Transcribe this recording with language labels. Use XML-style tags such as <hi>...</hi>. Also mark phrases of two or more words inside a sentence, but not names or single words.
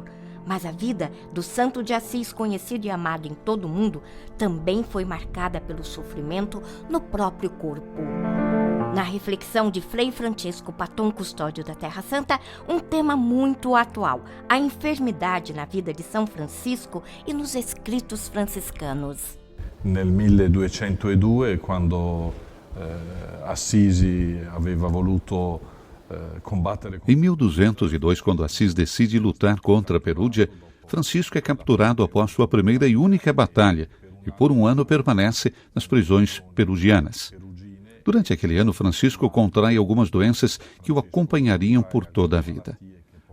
<pt>Mas a vida do Santo de Assis, conhecido e amado em todo o mundo, também foi marcada pelo sofrimento no próprio corpo. Na reflexão de Frei Francisco Patton, custódio da Terra Santa, um tema muito atual, a enfermidade na vida de São Francisco e nos escritos franciscanos.</pt> <it>Nel 1202, quando Assisi aveva voluto combattere...</it> <pt>Em 1202, quando Assis decide lutar contra Perúdia, Francisco é capturado após sua primeira e única batalha e por um ano permanece nas prisões perugianas. Durante aquele ano, Francisco contrai algumas doenças que o acompanhariam por toda a vida.</pt>